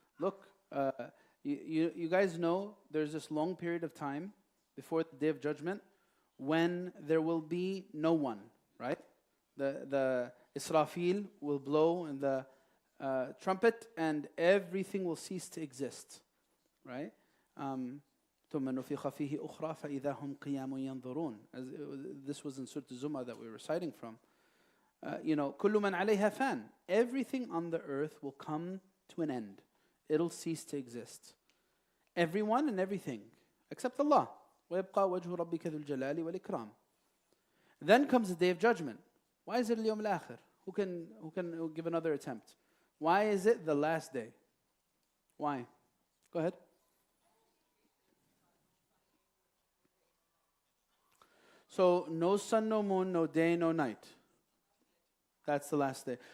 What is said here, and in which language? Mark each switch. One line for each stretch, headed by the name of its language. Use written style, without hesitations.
English: Look, you guys know there's this long period of time before the Day of Judgment when there will be no one, right? The Israfil will blow in the trumpet and everything will cease to exist, right?
Arabic: ثم نفخ فيه أخرى فإذا هم قيام ينظرون.
English: This was in Surah Zumar that we were reciting from.
Arabic: كل من عليها فان.
English: Everything on the earth will come to an end. It'll cease to exist. Everyone and everything, except Allah.
Arabic: ويبقى وجه ربك ذو الجلال والإكرام.
English: Then comes the Day of Judgment. Why is it
Arabic: اليوم الآخر?
English: Who can give another attempt? Why is it the last day? Why? Go ahead. So, no sun, no moon, no day, no night. That's the last day.